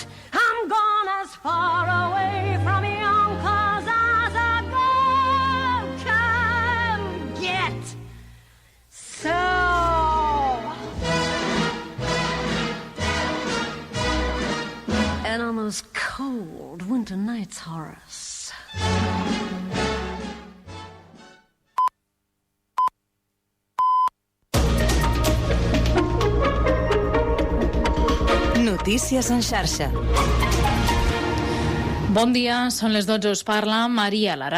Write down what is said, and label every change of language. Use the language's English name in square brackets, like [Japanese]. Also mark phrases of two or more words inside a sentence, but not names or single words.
[English] I'm gone as far away from Yonkers as a girl can get. So and on those cold winter nights, Horace, [Catalan] Notícies en xarxa. Bon dia, són les 12, us parla Maria Lara.